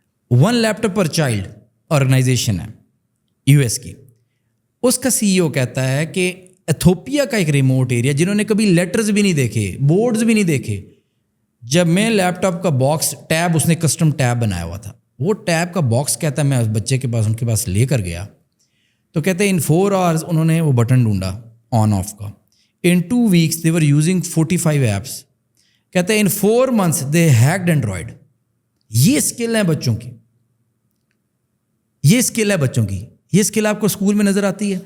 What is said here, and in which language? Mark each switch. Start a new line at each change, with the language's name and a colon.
Urdu: 1 لیپ top پر child organization ہے US کی, اس کا CEO کہتا ہے کہ ایتھوپیا کا ایک ریموٹ ایریا, جنہوں نے کبھی لیٹرز بھی نہیں دیکھے, بورڈز بھی نہیں دیکھے, جب میں لیپ ٹاپ کا باکس ٹیب, اس نے کسٹم ٹیب بنایا ہوا تھا, وہ ٹیب کا باکس کہتا ہے میں اس بچے کے پاس, ان کے پاس لے کر گیا, تو کہتے ہیں
English: in 4 hours
Urdu: انہوں نے وہ بٹن ڈھونڈا آن آف کا.
English: In 2 weeks they were using 45 apps.
Urdu: کہتے ہیں
English: In 4 months they hacked Android.
Urdu: یہ اسکل ہے بچوں کی, یہ اسکل ہے بچوں کی. یہ اسکل آپ کو اسکول میں نظر آتی ہے.